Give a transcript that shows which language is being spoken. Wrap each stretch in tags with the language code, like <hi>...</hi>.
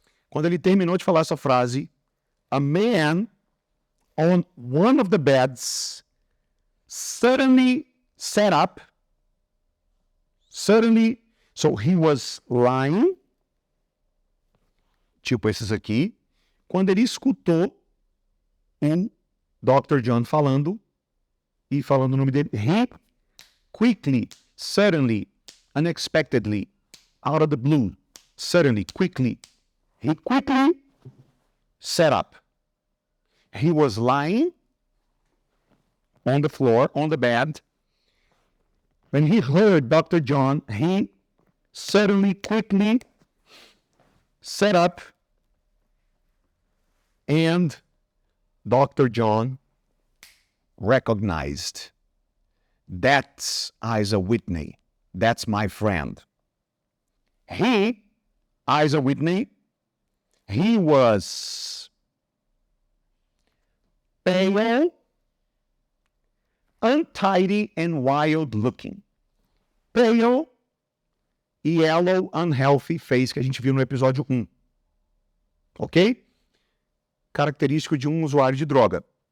<pt>Quando ele terminou de falar essa frase,</pt> <en>a man on one of the beds suddenly sat up, Suddenly, so he was lying,</en> <pt>tipo esses aqui, quando ele escutou o Dr. John falando o nome dele.</pt> <en>He quickly, suddenly, unexpectedly, out of the blue, suddenly, quickly, he quickly sat up. He was lying on the floor, on the bed. When he heard Dr. John, he suddenly, quickly sat up, and Dr. John recognized, that's Isa Whitney. That's my friend. He, Isa Whitney, he was pale, untidy, and wild looking. Pale, yellow, unhealthy face</en> <pt>que a gente viu no episódio 1. Ok? Característico de um usuário de droga.</pt>